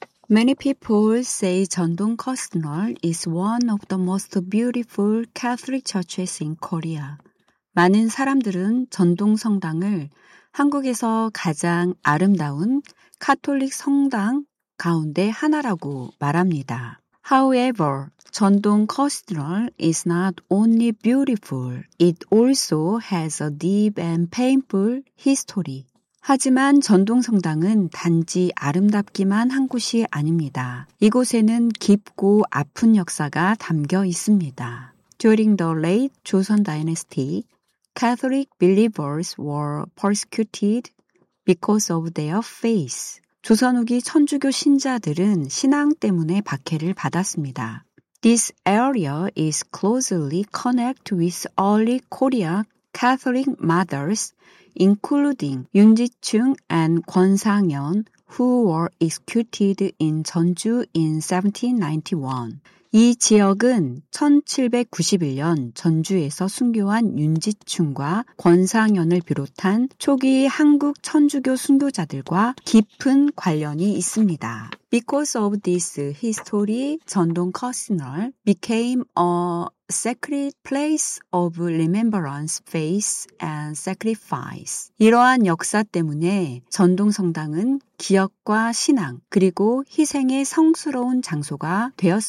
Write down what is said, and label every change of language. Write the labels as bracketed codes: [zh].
[en] Many people say 전동 커스널 is one of the most beautiful Catholic churches in Korea. [ko] 많은 사람들은 전동 성당을 한국에서 가장 아름다운 카톨릭 성당 가운데 하나라고 말합니다. [en] However, 전동 커스널 is not only beautiful, it also has a deep and painful history. [ko] 하지만 전동 성당은 단지 아름답기만 한 곳이 아닙니다. 이곳에는 깊고 아픈 역사가 담겨 있습니다. [en] During the late Joseon Dynasty, Catholic believers were persecuted because of their faith. [ko] 조선 후기 천주교 신자들은 신앙 때문에 박해를 받았습니다. [en] This area is closely connected with early Korea Catholic mothers, including 윤지충 and 권상연, who were executed in 전주 in 1791. [ko] 이 지역은 1791년 전주에서 순교한 윤지충과 권상연을 비롯한 초기 한국 천주교 순교자들과 깊은 관련이 있습니다. [en] Because of this history, 전동 커스널 became a sacred place of remembrance, faith, and sacrifice. [ko] 이러한 역사 때문에 전동 성당은 기억과 신앙, 그리고 희생의 성스러운 장소가 되었습니다.